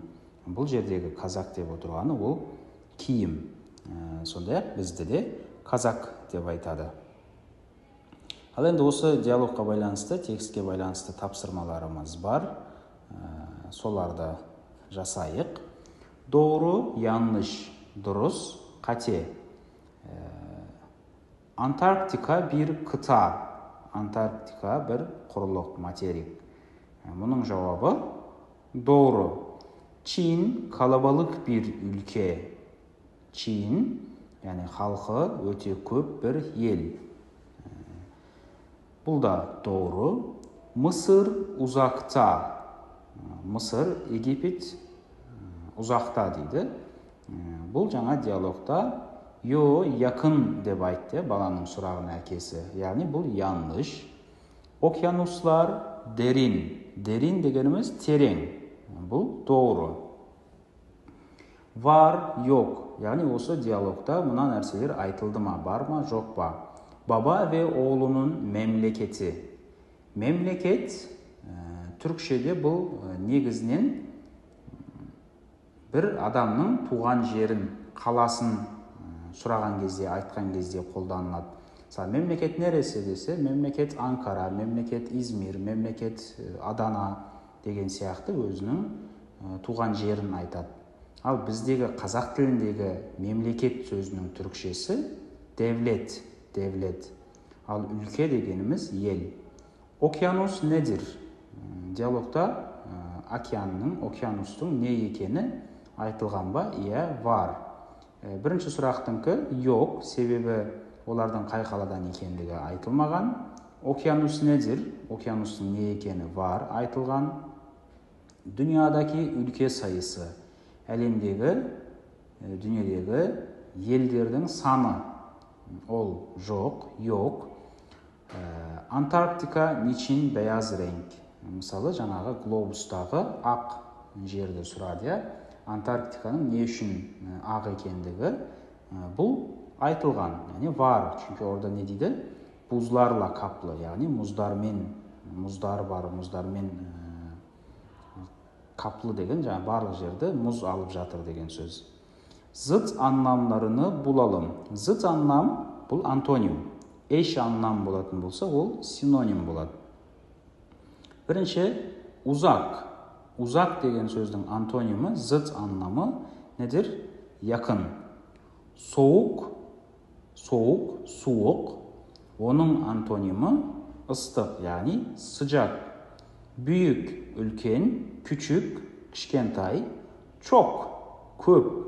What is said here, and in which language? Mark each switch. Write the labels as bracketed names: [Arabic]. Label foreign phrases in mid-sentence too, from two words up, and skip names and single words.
[Kazakh] Бұл жердегі казак деп отырғаны ол киім. Сондай-ақ бізді де казак деп айтады. Ал енді осы диалогқа байланысты, текстке байланысты тапсырмаларымыз бар. Соларды жасайық. [Turkish] Doğru, yanlış, dürüst, қате. Antarktika bir kıta. [Kazakh] Antarktika bir құрлық, материк. [Turkish] Bunun cevabı doğru. Çin kalabalık bir ülke. Çin, yani halkı [Kazakh] өте көп [Turkish] bir ел. Бұл da doğru. Mısır uzakta. Mısır, Египет uzakta дейді. [Kazakh] Бұл жаңа диалогта [Turkish] yo yakın [Kazakh] деп айтты баланың сұрағына әкесі. Яғни бұл [Turkish] yanlış. Okyanuslar derin. [Kazakh] Derin дегеніміз терең. Бұл doğru. [Turkish] Var, yok. [Kazakh] Yani осы диалогта мына нәрселер айтылды ма, бар ма, жоқ па? [Turkish] Baba ve oğlunun memleketi. [Kazakh] Memleket түркшеде бұл негізінен бір адамның туған жерін, қаласын сұраған кезде, айтқан кезде қолданылады. Мысалы, мемлекет neresi десе, мемлекет Анкара, мемлекет Измир, мемлекет Адана деген сияқты өзінің туған жерін айтады. Ал біздегі қазақ тіліндегі мемлекет сөзінің түркшесі [Turkish] devlet, devlet. [Kazakh] Ал ülke дегеніміз ел. [Turkish] Okyanus nedir? [Kazakh] Диалогта океанустың не екені айтылған ба? Иә, var. Бірінші сұрақтыңқы yok, себебі олардың қай қаладан екендігі айтылмаған. [Turkish] Okyanus nedir? [Kazakh] Okyanustың не екені var, айтылған. [Turkish] Dünyadaki ülke sayısı, [Kazakh] әлемдегі, дүниедегі елдердің саны, ол жоқ, [Turkish] yok. Антарктика niçin beyaz renk? [Kazakh] Мысалы, жаңағы глобустағы ақ жерді сұрады. Антарктиканың не үшін ақ екендігі бұл айтылған, яғни var. [Turkish] Çünkü orada ne дейді? Buzlarla kaplı, [Kazakh] яғни мұздар бар, мұздармен kaplı деген, жаңа барлық жерді мұз алып жатыр деген сөз. [Turkish] Zıt anlamlarını bulalım. Zıt anlam [Kazakh] бұл антоним. [Turkish] Eş anlam [Kazakh] болатын болса, ол синоним болады. Бірінші, [Turkish] uzak. [Kazakh] Uzak деген сөздің антонимі, [Turkish] zıt anlamı nedir? Yakın. Soğuk, soğuk. Onun antonimi ыстық, yani sıcak. Büyük, үлкен, küçük, кішкентай, çok, көп.